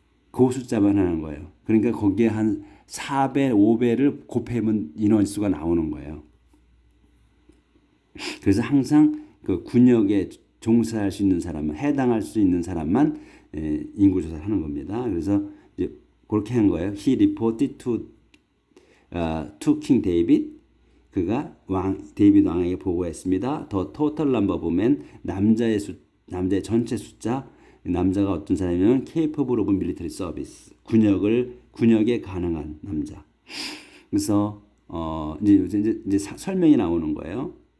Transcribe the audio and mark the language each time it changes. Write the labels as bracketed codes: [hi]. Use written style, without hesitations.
[ko] 그 숫자만 하는 거예요. 그러니까 거기에 한 4배, 5배를 곱하면 인원수가 나오는 거예요. 그래서 항상 그 군역에 종사할 수 있는 사람만 해당할 수 있는 사람만 인구 조사를 하는 겁니다. 그래서 이제 그렇게 한 거예요. [en] He reported to King David. [ko] 그가 데이비드 왕에게 보고했습니다. [en] The total number of men [ko] 남자의 전체 숫자 남자가 어떤 사람이면 [en] capable of military service [ko] 군역에 가능한 남자. 그래서 이제 설명이 나오는 거예요.